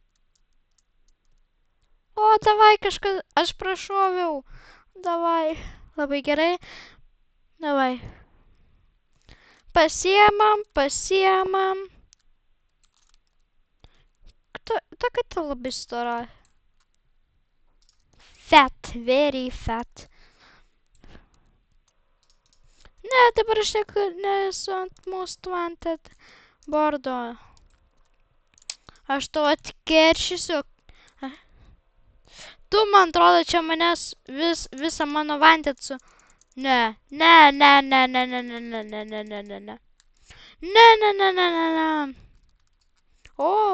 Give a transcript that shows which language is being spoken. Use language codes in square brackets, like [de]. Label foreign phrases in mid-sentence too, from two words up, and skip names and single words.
[lt] O, davai kažkas, aš prašoviau. Davai. Labai gerai. Davai. Pasiemam. Ta katė labai stora. [en] Fat, very fat. [lt] Ne, dabar aš nesu ant [en] most wanted [lt] bordo. Aš tau atkeršysiu. Tu, man atrodo, čia manęs visą mano wanted su... Ne. O.